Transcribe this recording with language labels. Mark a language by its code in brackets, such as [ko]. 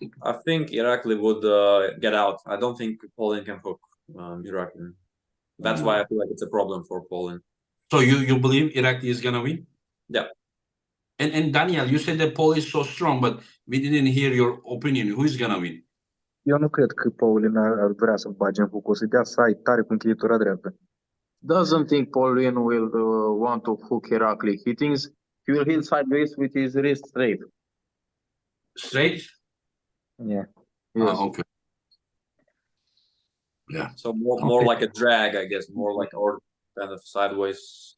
[en] I think Irakli would get out. I don't think Poland can hook Irakli. That's why I feel like it's a problem for Poland. So you believe Irakli is gonna win? Yeah. And Daniel, you said that Paul is so strong, but we didn't hear your opinion. Who is gonna win? [ro] Eu nu cred că Paulin ar vrea să bage în hook. O să dea side tare cu încheietura dreaptă. [en] Doesn't think Paulin will want to hook Irakli. He thinks he will hit sideways with his wrist straight. Straight? Yeah. Yes. Okay. Yeah. So more like a drag, I guess, more like or kind of sideways.